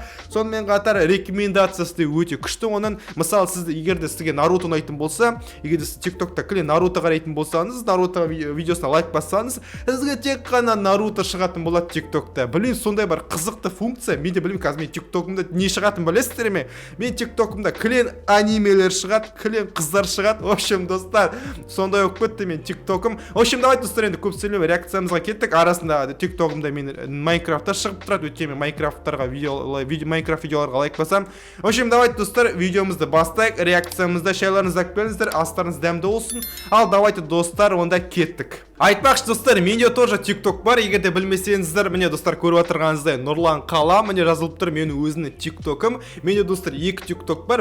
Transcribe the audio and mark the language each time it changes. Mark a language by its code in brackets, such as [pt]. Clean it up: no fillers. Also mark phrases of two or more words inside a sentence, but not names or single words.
[kk] Сонымен қатар рекомендациясы да өте күшті. Оның, мысалы, сізді егер де сізге Наруто ұнайтын болса, егер де сіз TikTok'та Наруто қарайтын болсаңыз, Наруто видеосына лайк бассаңыз, сізге тек қана Наруто шығатын болады TikTok'та. Білмеймін, сондай бар қызықты функция. Мен де білмеймін, қазір мен TikTok'ымда не шығатын білесіздер ме? Мен TikTok'ымда анимелер шығады, қыздар шығады. [ru] В общем, [kk] достар, сондай болып кетті мен TikTok'ым. [ru] В общем, давайте, [kk] достар, енді көп сөйлеп реакциямызға кеттік. Арасында TikTok'ымда мен Майнкрафтта шығып тұрады. Өйткені Майнкрафт видеоларға лайк басам. [ru] В общем, давайте, [kk] достар, видеомызды бастайық. Реакциямызда шайларыңызды келіңіздер, астарыңыз дәмді болсын. Ал давайте, достар, онда кеттік. Айтпақшы, достар, менде тоже TikTok бар. Егер де білмесеңіздер, міне, достар, көріп отырғаныңыздай Нұрлан қалам, міне жазылып тұр менің өзімнің TikTok'ым. Менде, достар, екі TikTok бар.